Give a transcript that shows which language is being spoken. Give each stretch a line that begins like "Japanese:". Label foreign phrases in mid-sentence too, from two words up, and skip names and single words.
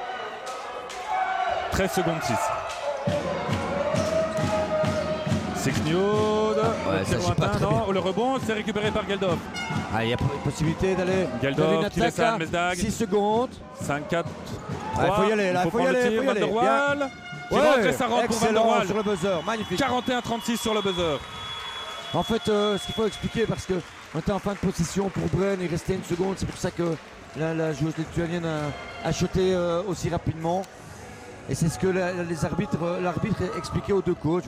French: 13 secondes 6. Sixniod, le rebond, c'est récupéré par Geldov. Il y a possibilité d'aller. Geldov qui laisse à Mesdag. 6 secondes. 5-4. Il faut y aller, là, il faut y aller. Van der Waal. Qui rentre et ça rentre pour Van der Waal. Sur le buzzer, magnifique. 41-36 sur le buzzer. En fait, ce qu'il faut expliquer, parce qu'on était en fin de possession pour Brenne, il restait 1 seconde, c'est pour ça que la joueuse lituanienne a shoté aussi rapidement. Et c'est ce que l'arbitre expliquait aux 2 coachs.